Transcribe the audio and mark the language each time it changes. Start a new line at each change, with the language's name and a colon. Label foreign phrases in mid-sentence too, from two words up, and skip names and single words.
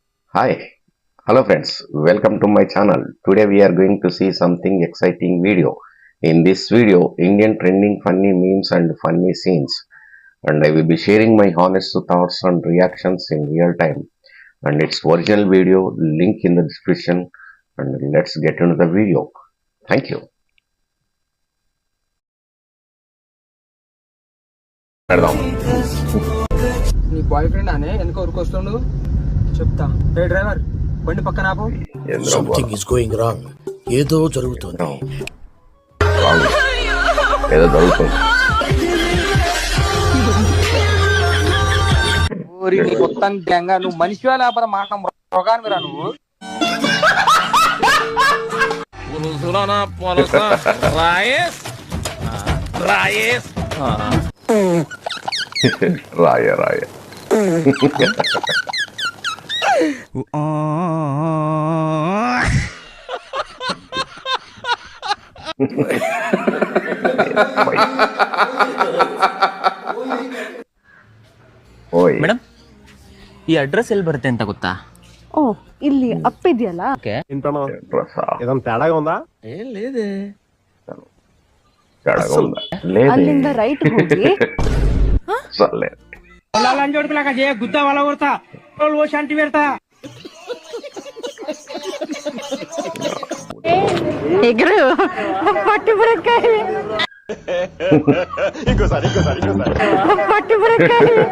English: Hi, hello friends, welcome to my channel. Today we are going to see something exciting video. In this video, Indian trending funny memes and funny scenes. And I will be sharing my honest thoughts and reactions in real time. And its original video link in the description. And let's get into the video. Thank you.
Telugu: పెడదాం. నీ బాయ్ ఫ్రెండ్ అనే వెనక ఉరికొస్తుండు చెప్తా. ఏ డ్రైవర్ బండి పక్కన ఆపు.
English: something is going wrong.
Telugu: ఏదో జరుగుతుంది. ఏదో జరుగుతుంది. నీ మొత్తం గ్యాంగా నువ్వు మనిషివా లేకపోతే మాట మృగానివిరా నువ్వు. రాయ రాయ
Kannada: ಮೇಡಮ್ ಈ ಅಡ್ರೆಸ್ ಎಲ್ಲಿ ಬರುತ್ತೆ ಅಂತ ಗೊತ್ತಾ? ಓ ಇಲ್ಲಿ ಅಪ್ಪಿದ್ಯಲ್ಲ.
Telugu: ఏదైనా తేడాగా ఉందా? ಏನ್ లేదే.
Kannada: ಅಲ್ಲಿಂದ ರೈಟ್ ಹೋಗಿ
Telugu: గుద్ద వాళ్ళ కొడతా శాంతి పెడతా. ఎగురు పట్టి బురకాయ పట్టి బురకాయ